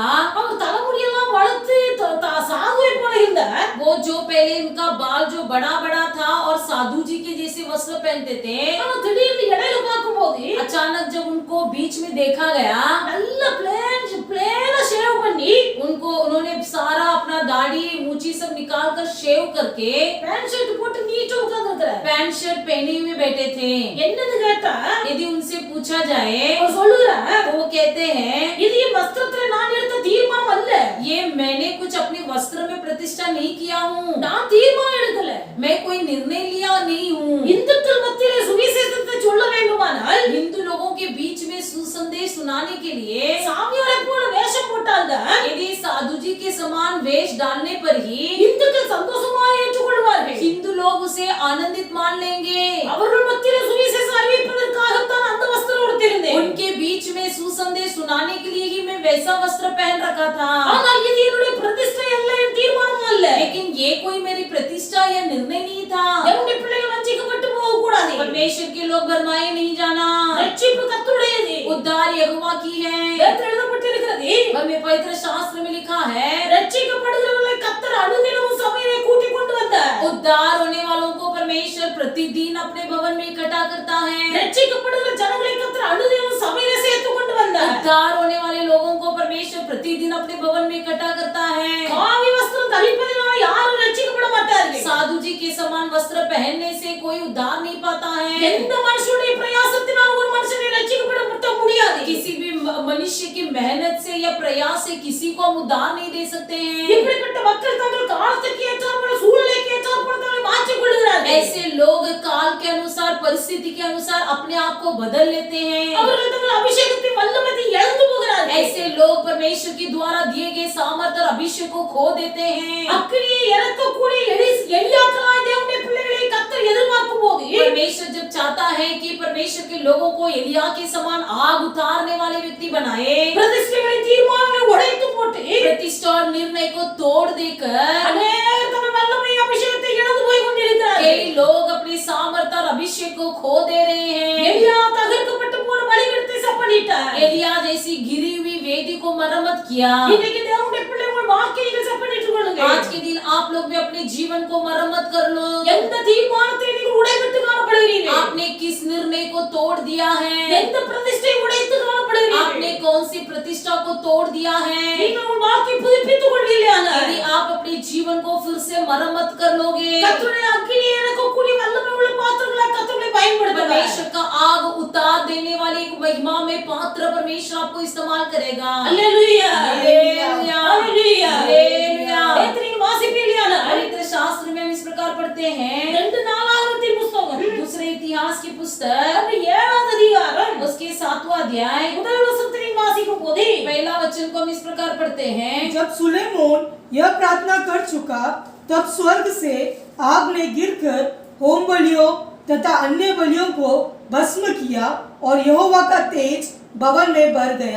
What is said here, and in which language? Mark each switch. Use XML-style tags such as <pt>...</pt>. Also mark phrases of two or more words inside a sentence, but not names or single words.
<ta>அவர் தலைமுடியெல்லாம் வளர்த்து சாதுவை போல இருந்தார்.</ta> <hi>वो जो पहले उनका बाल जो बड़ा बड़ा था और साधु जी के जैसे वस्त्र पहनते थे,</hi> <ta>ஆனா திடீர்னு இடையில பார்க்கும்போது</ta> <hi>अचानक जब उनको बीच में देखा गया,</hi> <ta>நல்ல பிளேனா ஷேவ் பண்ணி</ta> <hi>उन्होंने सारा अपना दाढ़ी मूछी सब निकाल कर शेव करके</hi> <ta>பேண்ட் ஷர்ட் போட்டு நீட்டா உட்கார்ந்து இருக்கிறார்.</ta> <hi>पैंट शर्ट पहने हुए बैठे थे।</hi> <ta>என்னன்னு கேட்டா</ta> <hi>यदि उनसे पूछा जाए</hi> <ta>அவர் சொல்லுறார்,</ta> <hi>तो वो कहते हैं,</hi> <ta>இது என் வஸ்திரத்துல நான் எடுத்த தீர்மானம் அல்ல.</ta> <hi>ये मैंने कुछ अपने वस्त्र में प्रतिष्ठा नहीं किया हूँ,</hi> <ta>நான் தீர்மானம் எடுக்கல.</ta> <hi>मैं कोई निर्णय लिया नहीं हूँ।</hi> <ta>இந்துக்கள் மத்தியிலே சுவிசேஷத்தை சொல்ல வேண்டுமானால்</ta> <hi>हिंदू लोगों के बीच में सुसंदेश सुनाने के लिए</hi> <ta>சாமியாரை போல வேஷம் போட்டால்தான்</ta> <hi>यदि साधु जी के समान वेश डालने पर ही</hi> <ta>இந்துக்கள் சந்தோஷமாக ஏற்றுக்கொள்வார்கள்.</ta> <hi>हिंदू लोग उसे आनंदित मान लेंगे।</hi> <ta>அவர்கள் மத்தியிலே சுவிசேஷம் அறிவிப்பதற்காகத்தான் அந்த வஸ்திரம் உடுத்திருந்தேன்.</ta> <hi>उनके बीच में सुसंदेश सुनाने के लिए ही मैं वैसा वस्त्र पहन रखा था।</hi> <ta>ஆனால் இது என்னுடைய பிரதிஷ்டை அல்ல, என் தீர்மானம் அல்ல.</ta> <hi>लेकिन ये कोई मेरी प्रतिष्ठा या निर्णय नहीं था।</hi> <ta>என்னுடைய பிள்ளைகள் வஞ்சிக்கப்பட்டு போக கூடாது.</ta> <hi>परमेश्वर के लोग भरमाए नहीं जाना।</hi> <ta>ரட்சிப்பு கர்த்தருடையது.</ta> <hi>उद्धार यहोवा की है।</hi> <ta>வேதத்தில் எழுதப்பட்டிருக்கிறது,</ta> <hi>हमें पवित्र शास्त्र में लिखा है,</hi> <ta>ரட்சிக்கப்படுகிறவர்களை கர்த்தர் அனுதினமும் சபையிலே கூட்டிக் கொண்டு வந்தார்.</ta> <hi>उद्धार होने वालों को परमेश्वर प्रतिदिन अपने भवन में इकट्ठा करता है।</hi> <ta>ரட்சிக்கப்படுகிற ஜனங்களை கர்த்தர் அனுதினமும் சபையிலே சேர்த்து கொண்டு வந்தார்.</ta> <hi>उद्धार होने वाले लोगों को परमेश्वर प्रतिदिन अपने भवन में इकट्ठा करता है।</hi> <ta>காவி வஸ்திரம் தரிப்பதினால யாரும் ரட்சிக்கப்பட மாட்டார்கள்.</ta> <hi>साधु जी के समान वस्त्र पहनने से कोई उद्धार नहीं पाता है।</hi> <ta>எந்த மனுஷனுடைய பிரயாசத்தினால் ஒரு மனுஷனை ரட்சிக்கப்பட முடியாது.</ta> <hi>किसी भी मनुष्य की मेहनत से या प्रयास से किसी को हम उद्धार नहीं दे सकते हैं।</hi> <ta>இப்படிப்பட்ட மக்கள் தங்கள் காலத்துக்கு ஏற்றாற்போல சூழ்நிலைக்கு ஏற்றாற்போல தங்களை மாற்றிக் கொள்கிறார்கள்.</ta> <hi>ऐसे लोग काल के अनुसार परिस्थिति के अनुसार अपने आप को बदल लेते हैं।</hi> <ta>அவர்கள் தங்கள் அபிஷேகத்தை வல்லமையை இழந்து போகிறார்கள்.</ta> <hi>ऐसे लोग परमेश्वर के द्वारा दिए गए सामर्थ्य और अभिषेक को खो देते हैं।</hi> <ta>அக்கினியை இறக்கக்கூடிய எலியாக்களாய் தேவனுடைய பிள்ளைகளை கர்த்தர் எதிர்பார்க்கும் போது</ta> <hi>परमेश्वर जब चाहता है कि परमेश्वर के लोगों को एलिया के समान आग उतारने वाले व्यक्ति बनाए,</hi> <ta>பிரதிஷ்டைகளை தீர்மானங்களை உடைத்து போட்டு</ta> <hi>प्रतिष्ठा और निर्णय को तोड़ देकर</hi> <ta>அநேகர் தங்கள் வல்லமை அபிஷேகத்தை இழந்து போய் கொண்டிருக்கிறார்கள்.</ta> <hi>कई लोग अपने सामर्थ्य और अभिषेक को खो दे रहे हैं।</hi> <ta>எலியா தகர்க்கப்பட்டு போன பலிபீடத்தை செப்பனிட்டார்.</ta> <hi>एलिया जैसी गिरी हुई वेदी को मरम्मत किया।</hi> <ta>இன்னைக்கு தேவனுடைய பிள்ளைகள் வாழ்க்கையை செப்பனிட்டுக் கொள்ளுங்க.</ta> <hi>आज के दिन आप लोग भी अपने जीवन को मरम्मत कर लो।</hi> <ta>எந்த தீர்மானத்தை நீங்கள் உடைத்து காணப்படுகிறீர்கள்?</ta> <hi>आपने किस निर्णय को तोड़ दिया है?</hi> <ta>எந்த பிரதிஷ்டை உடைத்து காணப்படுகிறீர்கள்?</ta> <hi>आपने कौन सी प्रतिष्ठा को तोड़ दिया है?</hi> <ta>நீங்கள் உங்கள் வாழ்க்கையை புதுப்பித்துக் கொள்வீர்களானால்</ta> <hi>यदि आप अपने जीवन को फिर से मरम्मत कर लोगे,</hi> <ta>கர்த்தருடைய அக்கினியை இறக்கக்கூடிய வல்லமை உள்ள பாத்திரங்களாய் கர்த்தரை பயன்படுத்துவார்.</ta> <hi>परमेश्वर का आग उतार देने वाले एक महिमा में पात्र परमेश्वर आपको इस्तेमाल करेगा।</hi> <ta>அல்லேலூயா</ta> <hi>हालेलुया,</hi> <ta>அல்லேலூயா</ta> <hi>हालेलुया।</hi> <ta>நீங்கள் வாசிப்பீர்களானால்</ta> <hi>पवित्र शास्त्र में हम इस प्रकार पढ़ते हैं,</hi> <ta>2 நாளாகமத்தின் புத்தகம்</ta> <hi>दूसरे इतिहास की पुस्तक</hi> <ta>அது 7வது அதிகாரம்</ta> <hi>उसके 7वां अध्याय</hi> <ta>முதல் வசனத்தை நீங்கள் வாசிக்கும் போது</ta> <hi>पहला वचन को हम इस प्रकार पढ़ते हैं। जब सुलेमोन यह प्रार्थना कर चुका तब स्वर्ग से आग ने गिरकर होम बलियों तथा अन्य बलियों को भस्म किया और यहोवा का तेज भवन में भर गया।</hi>